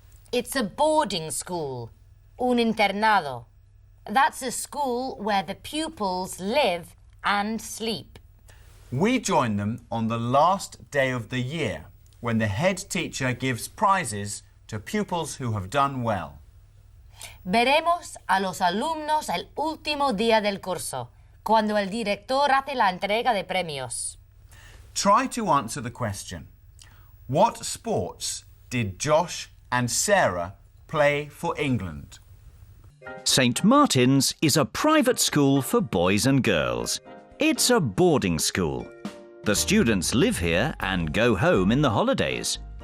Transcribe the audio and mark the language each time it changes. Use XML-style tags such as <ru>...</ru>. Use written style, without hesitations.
<en>It's a boarding school,</en> <es>un internado.</es> <en>That's a school where the pupils live and sleep. We join them on the last day of the year when the head teacher gives prizes to pupils who have done well.</en> <es>Veremos a los alumnos el último día del curso, cuando el director hace la entrega de premios.</es> <en>Try to answer the question. What sports did Josh and Sarah play for England? St Martin's is a private school for boys and girls. It's a boarding school. The students live here and go home in the holidays.</en>